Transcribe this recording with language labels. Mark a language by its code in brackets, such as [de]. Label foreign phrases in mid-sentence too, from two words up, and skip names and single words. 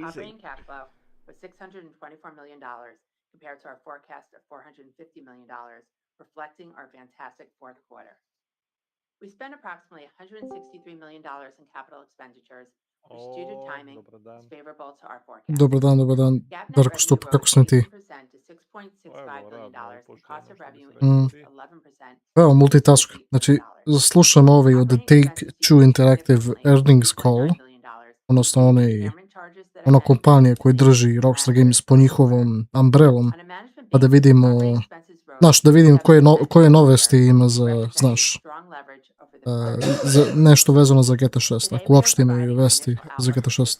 [en] Operating cash flow was $624 million compared to our forecast of $450 million, reflecting our fantastic fourth quarter. We spent approximately $163 million in capital expenditures, which due to timing is favorable to our forecast. [sr] Dobar dan. Darko Stupa, kako sam ti? Evo, multitask. Znači, slušam ovaj od Take-Two Interactive Earnings Call, odnosno ona kompanija koja drži Rockstar Games po njihovom umbrellom, pa da vidimo, znaš, da vidim koje novosti ima za, znaš, za nešto vezano za GTA 6, ako uopšte imaju vesti za GTA 6.